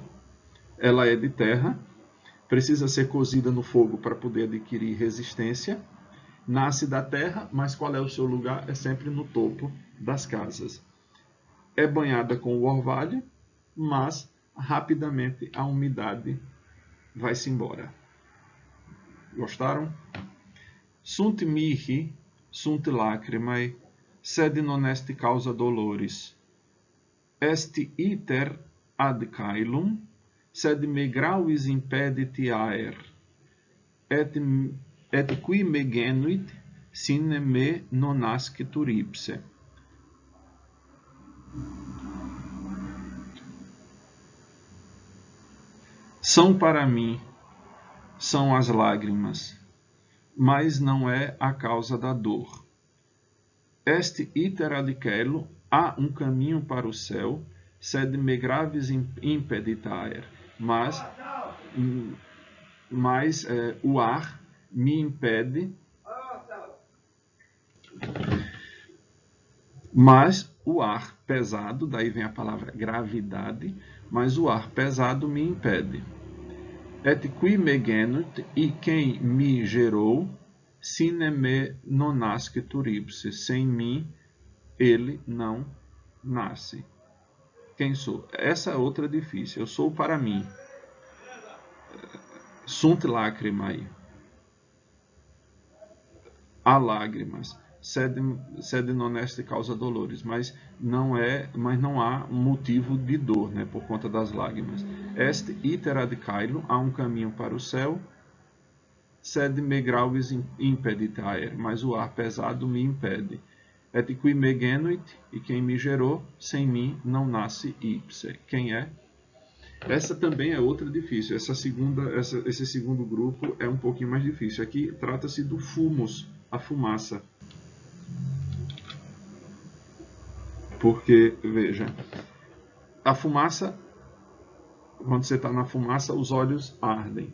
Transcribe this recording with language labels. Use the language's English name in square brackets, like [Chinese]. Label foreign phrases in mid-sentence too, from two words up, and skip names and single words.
[Portuguese] Ela é de terra, precisa ser cozida no fogo para poder adquirir resistência. Nasce da terra, mas qual é o seu lugar? É sempre no topo das casas. É banhada com o orvalho, mas rapidamente a umidade vai-se embora. Gostaram? [Latin] Sunt mihi, sunt lacrimae, sed non est causa dolores. Est iter ad caelum, sed me gravis impedit aer. Et qui me genuit, sine me non nascitur ipse. [Portuguese] São para mim, são as lágrimas, mas não é a causa da dor. [Latin] Est iter ad caelo, [Portuguese] há um caminho para o céu, [Latin] sed me gravis impedit aer, [Portuguese] mas o ar me impede, mas o ar pesado, daí vem a palavra gravidade, mas o ar pesado me impede. [Latin] Et qui me genuit, [Portuguese] e quem me gerou, [Latin] sine me non nascitur ipse, [Portuguese] sem mim ele não nasce. Quem sou? Essa é outra difícil. Eu sou para mim. [Latin] Sunt lacrimae. [Portuguese] Há lágrimas. [Latin] Sed non est causa dolores. [Portuguese] Mas não há motivo de dor, né, por conta das lágrimas. [Latin] Est iter ad caelo, [Portuguese] há um caminho para o céu. [Latin] Sed me gravis impedit aer, [Portuguese] mas o ar pesado me impede. [Latin] Et qui me genuit, [Portuguese] e quem me gerou, sem mim não nasce ipse. Quem é? Essa também é outra difícil. Esse segundo grupo é um pouquinho mais difícil. Aqui trata-se do fumus, a fumaça. Porque, veja, a fumaça, quando você está na fumaça, os olhos ardem.